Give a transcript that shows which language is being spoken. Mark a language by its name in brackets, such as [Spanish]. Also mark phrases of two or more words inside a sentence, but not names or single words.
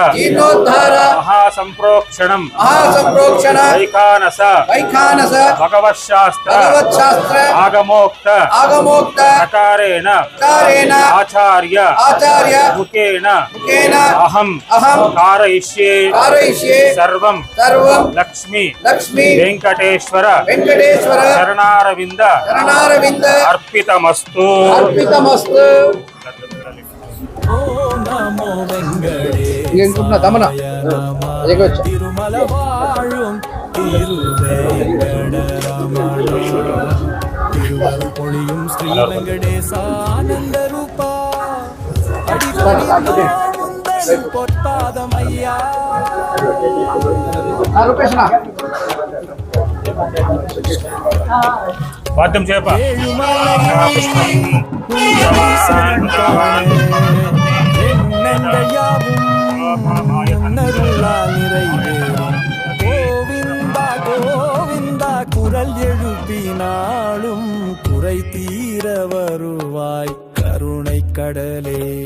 [Sanskrit] महासंप्रोक्षणं वैखानस भगवशास्त्र आगमोक्त प्रकारेण आचार्य मुखेन अहं कारयिष्ये सर्वं लक्ष्मी वेंकटेश्वर शरणारविंद अर्पितमस्तु। [Tamil] திருமல வாழும் திருவருள் பொழியும் ஸ்ரீ வெங்கடேசானந்த ரூபா பொற்பாதம் ஐயா [Telugu] వాద్యం చేప [Tamil] கோவிந்தா குரல் எழுப்பினாலும் குறை தீர வருவாய் கருணை கடலே